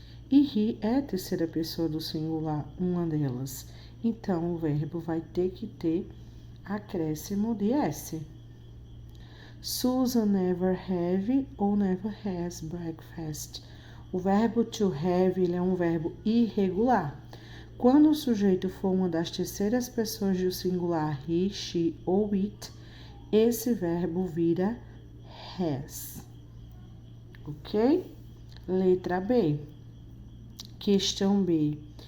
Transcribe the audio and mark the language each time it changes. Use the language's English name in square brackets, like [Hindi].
[Portuguese] E he é a terceira pessoa do singular, uma delas. Então, o verbo vai ter que ter acréscimo de S. [English] Susan never have ou never has breakfast. [Portuguese] O verbo to have ele é um verbo irregular. Quando o sujeito for uma das terceiras pessoas do singular he, she ou it, esse verbo vira has. Ok? Letra B. Questão B.